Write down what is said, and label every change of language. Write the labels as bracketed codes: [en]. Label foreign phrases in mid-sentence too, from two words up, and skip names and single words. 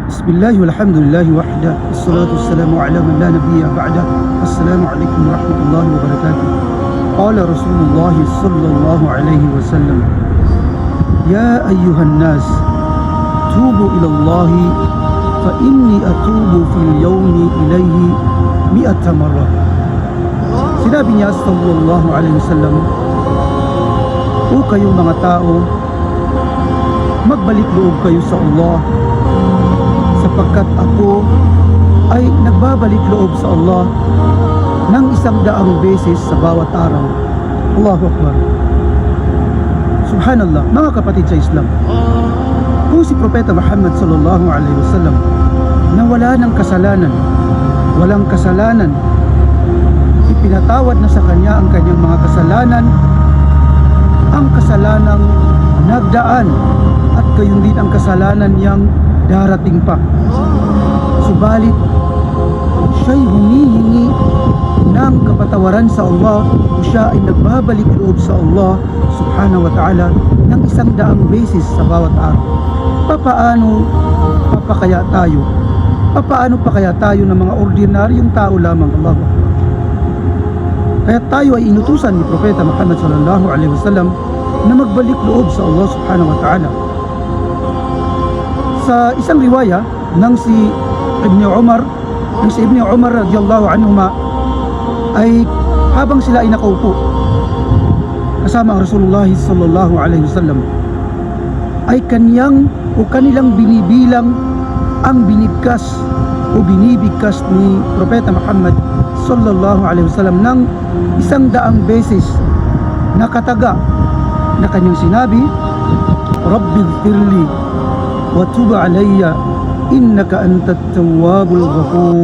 [ar] بسم الله والحمد لله وحده والصلاة والسلام على من لا نبي بعد. السلام عليكم ورحمة الله وبركاته. قال رسول الله صلى الله عليه وسلم يا أيها الناس توبوا إلى الله فإني أتوب في اليوم إليه مائة مرة. [tl] Sinabi niya [ar] صلى الله عليه وسلم, [tl] o kayong mga tao, magbalik loob kayo sa Allah, sapagkat ako ay nagbabalik loob sa Allah ng 100 beses sa bawat araw. [ar] الله أكبر سبحان الله. [tl] Mga kapatid sa Islam, kung si Propeta Muhammad [ar] صلى الله عليه وسلم [tl] na wala ng kasalanan, walang kasalanan, ipinatawad na sa kanya ang kanyang mga kasalanan, ang kasalanang nagdaan at gayon din ang kasalanan niyang darating pa. Subalit siya'y humihingi ng kapatawaran sa Allah, o siya ay nagbabalik loob sa Allah [ar] سبحانه وتعالى [tl] ng 100 beses sa bawat araw. Papaano pa kaya tayo? Papaano pa kaya tayo ng mga ordinaryong tao lamang? Allah. Kaya tayo ay inutusan ni Propeta Muhammad [ar] صلى الله عليه وسلم [tl] na magbalik loob sa Allah [ar] سبحانه وتعالى. [tl] Sa isang riwaya ng si Ibn Umar [ar] رضي الله عنهما, [tl] ay habang sila ay nakaupo kasama ang [ar] رسول الله صلى الله عليه وسلم, [tl] ay kanilang binibilang ang binibigkas ni Propeta Muhammad [ar] صلى الله عليه وسلم [tl] ng 100 beses na kataga na kanyang sinabi, [ar] رب اغفر لي وتب علي إنك أنت التواب الغفور.